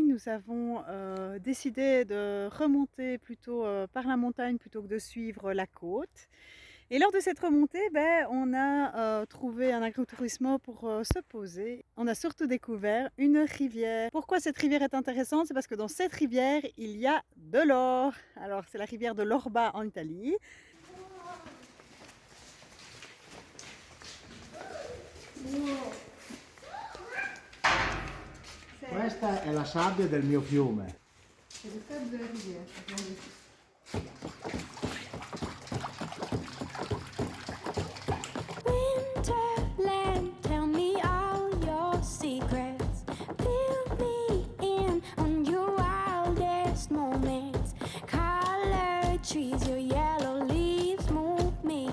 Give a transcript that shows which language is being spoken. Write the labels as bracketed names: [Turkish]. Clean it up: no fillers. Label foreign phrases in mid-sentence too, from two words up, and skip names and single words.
[French] Nous avons décidé de remonter plutôt par la montagne plutôt que de suivre la côte. Et lors de cette remontée, on a trouvé un agrotourisme pour se poser. On a surtout découvert une rivière. Pourquoi cette rivière est intéressante? C'est parce que dans cette rivière, il y a de l'or. Alors, c'est la rivière de l'Orba en Italie. [Italian] Questa è la sabbia del mio fiume. [French] C'est le sable de la rivière. [English] Winterland, tell me all your secrets. Fill me in on your wildest moments. Colored trees, your yellow leaves move me.